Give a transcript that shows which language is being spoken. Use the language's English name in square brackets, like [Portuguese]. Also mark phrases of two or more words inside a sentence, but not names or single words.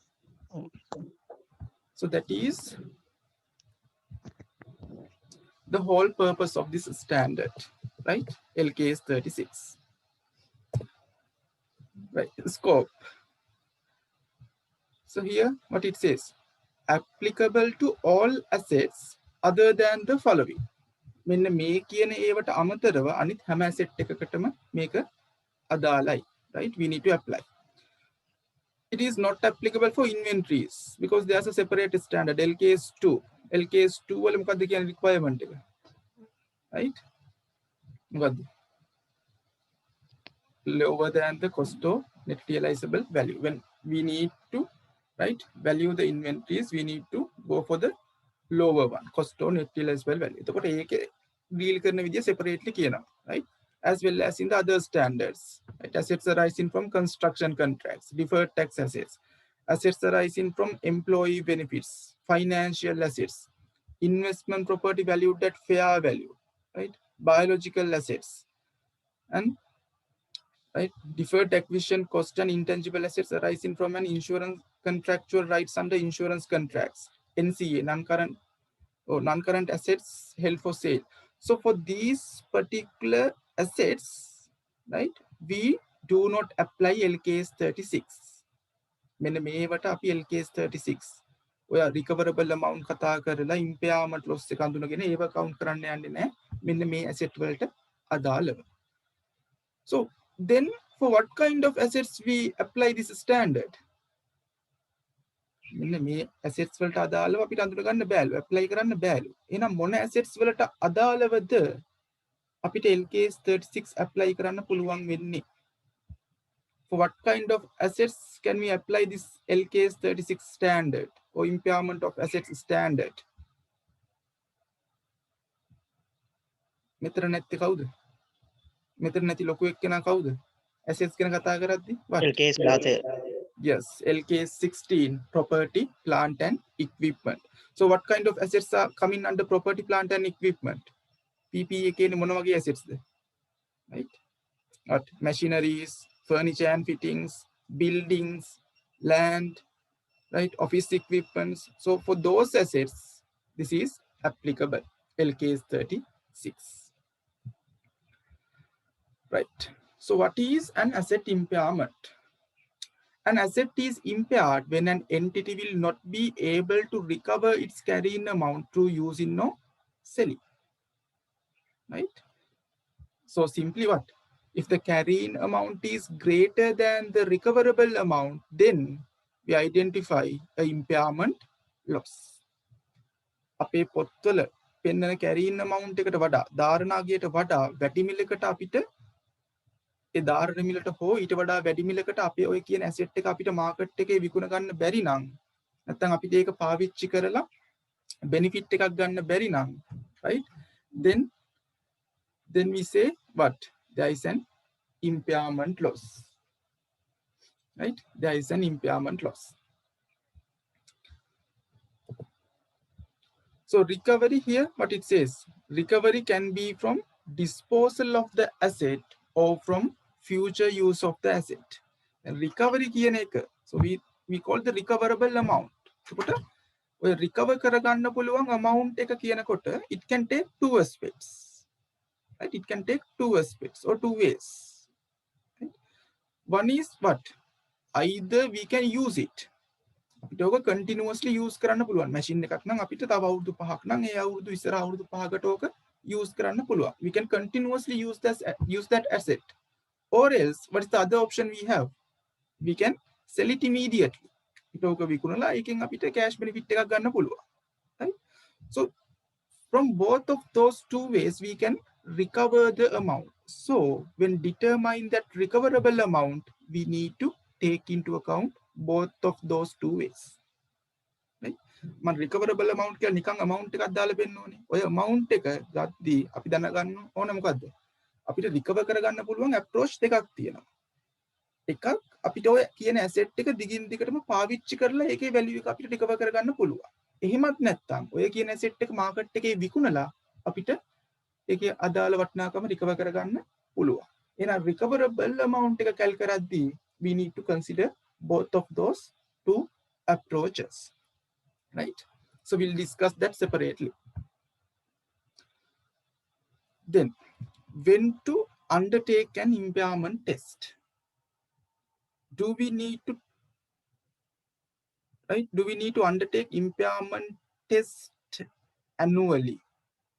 [English] So that is the whole purpose of this standard, right? LKAS 36. Right, scope. So here what it says, applicable to all assets other than the following. [Sinhala] මෙන්න මේ කියන ඒවට අමතරව අනිත් හැම asset එකකටම මේක අදාළයි. [English] Right? We need to apply. It is not applicable for inventories because there's a separate standard LKAS 2. [Sinhala] LKAS 2 වල මොකක්ද කියන requirement එක? Right? මොකක්ද? [English] Lower than the cost of net realizable value. When we need to, right, value the inventories, we need to go for the lower one, cost of net realizable value. [Sinhala] එතකොට ඒකේ deal කරන විදිය separately කියනවා, right? [English] As well as in the other standards, right? Assets arising from construction contracts, deferred tax assets, assets arising from employee benefits, financial assets, investment property valued at fair value, right? Biological assets, and right, deferred acquisition cost and intangible assets arising from an insurance contractual rights under insurance contracts, NCA, non-current assets held for sale. So for these particular assets, right, we do not apply LKS 36. [Sinhala] මෙන්න මේවට අපි LKS 36 ඔය [English] recoverable amount [Sinhala] කතා කරලා [English] impairment loss [Sinhala] එක අඳුනගෙන ඒව count කරන්න යන්නේ නැහැ. මෙන්න මේ asset වලට අදාළව. [English] So then for what kind of assets we apply this standard? [Sinhala] මෙන්න මේ assets වලට අදාළව අපිට අඳුන ගන්න බෑලු, apply කරන්න බෑලු. එහෙනම් මොන assets වලට අදාළවද අපිට LKS 36 apply කරන්න පුළුවන් වෙන්නේ? [English] For what kind of assets can we apply this LKS 36 standard or impairment of assets standard? [Sinhala] මෙතන නැති කවුද? මෙතන නැති ලොකු එක්කෙනා කවුද? assets ගැන කතා කරද්දි what? [English] LKS class. Yes, LKS 16, property, plant and equipment. So what kind of assets are coming under property, plant and equipment? PPE කියන්නේ මොන වගේ assets ද? Right? What? Machineries, furniture and fittings, buildings, land, right? Office equipments. So for those assets, this is applicable. LKS 36. Right. So what is an asset impairment? An asset is impaired when an entity will not be able to recover its carrying amount through using or selling. Right? So simply what? If the carrying amount is greater than the recoverable amount, then we identify a impairment loss. [Sinhala] අපේ පොත්වල පෙන්වන [English] carrying amount [Sinhala] එකට වඩා ධාරණාගයට වඩා වැඩි මිලකට අපිට ඒ ධාරණ මිලට හෝ ඊට වඩා වැඩි මිලකට අපේ ඔය කියන asset එක අපිට market එකේ විකුණ ගන්න බැරි නම් නැත්නම් අපිට ඒක පාවිච්චි කරලා benefit එකක් ගන්න බැරි නම්, [English] right, then we say what? There is an impairment loss. Right? There is an impairment loss. So recovery here, what it says, recovery can be from disposal of the asset or from future use of the asset. And recovery [Sinhala] කියන එක, [English] so we call the recoverable amount. [Sinhala] එතකොට ඔය recover කරගන්න පුළුවන් amount එක කියනකොට [English] it can take two aspects. Right? It can take two aspects or two ways. Right? One is what? Either we can use it. [Sinhala] අපිට ඕක [English] continuously use [Sinhala] කරන්න පුළුවන්. machine එකක් නම් අපිට තව අවුරුදු 5ක් නම් ඒ අවුරුදු ඉස්සර අවුරුදු 5කට ඕක use කරන්න පුළුවන්. [English] We can continuously use that asset. Or else, what is the other option we have? We can sell it immediately. [Sinhala] අපිට ඕක විකුණලා ඒකෙන් අපිට [English] cash benefit [Sinhala] එකක් ගන්න පුළුවන්. [English] Right? So from both of those two ways, we can recover the amount. So when determining that recoverable amount, we need to take into account both of those two ways. Right? Man recoverable amount [Sinhala] කියලා නිකන් amount එකක් දාලා පෙන්නන ඕනේ. ඔය amount එක ගද්දී අපි දැනගන්න ඕන මොකද්ද? අපිට recover කරගන්න පුළුවන් approach දෙකක් තියෙනවා. එකක් අපිට ඔය කියන asset එක දිගින් දිගටම පාවිච්චි කරලා ඒකේ value එක අපිට recover කරගන්න පුළුවන්. එහෙමත් නැත්නම් ඔය කියන asset එක market එකේ විකුණලා අපිට ඒකේ අදාළ වටිනාකම recover කරගන්න පුළුවන්. [English] එහෙනම් recoverable amount එක calculate කරද්දී we need to consider both of those two approaches. Right? So we'll discuss that separately. Then, when to undertake an impairment test? Do we need to undertake impairment test annually?